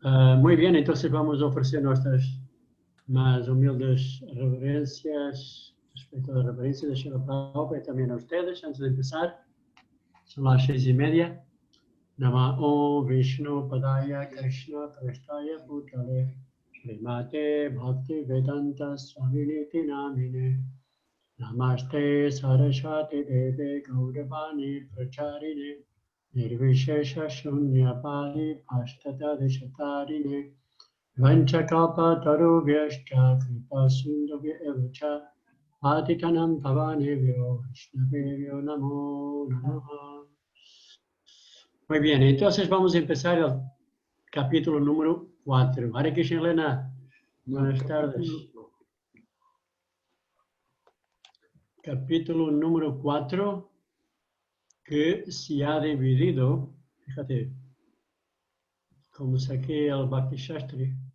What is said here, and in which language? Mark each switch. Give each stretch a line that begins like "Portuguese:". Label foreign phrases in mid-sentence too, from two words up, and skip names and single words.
Spanish: Muy bien, entonces vamos a ofrecer nuestras más humildes reverencias respecto a la reverencia de Srila Prabhupada y también a ustedes. Antes de empezar, son las 6:30.
Sanskrit: Nama Om Vishnu Padaya Krishna Prasthaya Bhutale Srimate Bhakti Vedanta Swaminiti Namine Namaste Saraswati Deve Gauravani Pracharine Nirvishesha Shunyapali Pashtata Deshatarine Vanchakapa Tarubhyashcha Kripa Sindhubhya Evacha Patitanam Pavanebhyo Vishnavebhyo Namo Namaha.
Spanish: Muy bien, entonces vamos a empezar el capítulo número 4. Hare Krishna, Elena. Buenas tardes. Capítulo número 4, que se ha dividido, fíjate, como saqué el Bhakti Shastri,